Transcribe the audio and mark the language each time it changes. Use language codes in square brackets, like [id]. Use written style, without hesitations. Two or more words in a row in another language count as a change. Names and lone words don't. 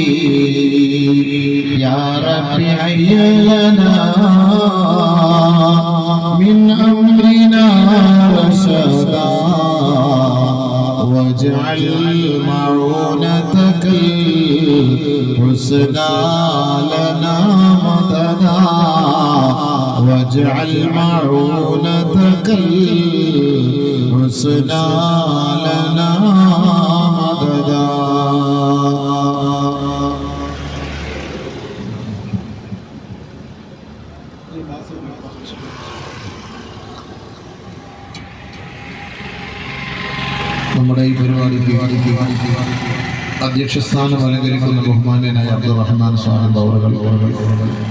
[ar] يا رب هيئ لنا من أمرنا رشدا واجعل معونتك الحسنى لنا مددا واجعل معونتك الحسنى لنا مددا. [ml] നമ്മുടെ ഈ പരിപാടിക്ക് അധ്യക്ഷസ്ഥാനം അലങ്കരിക്കുന്ന ബഹുമാന്യനായ അബ്ദുറഹ്മാൻ സാഹിബ് അവറുകൾ, നമുക്ക്